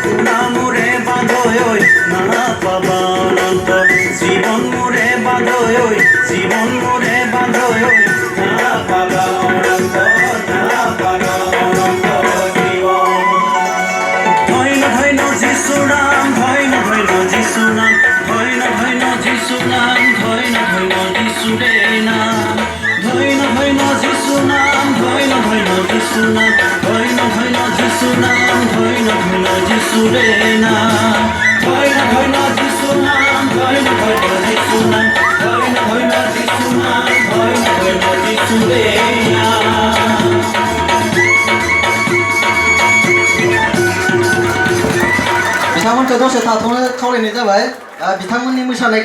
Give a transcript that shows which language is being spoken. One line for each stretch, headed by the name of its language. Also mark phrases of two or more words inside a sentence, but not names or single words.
Assamese: নাপাবা অনন্ত জীৱন মোৰে বান্ধৈ নাপাবা অনন্ত জীৱন ধন্য ধন্য যিশু নাম ধন্য যিশু নাম ধন্য যিশু নাম যিশুৰে নাম ধন্য যিশু নাম যিশু নাম যিশুৰে নাম ধন্য যিশু নাম যিশু নাম যিশুৰে নাম
Bodo: बिथांमोनखौ दसे थाथ'नो खावलायनाय जाबाय बिथांमोननि मोसानाय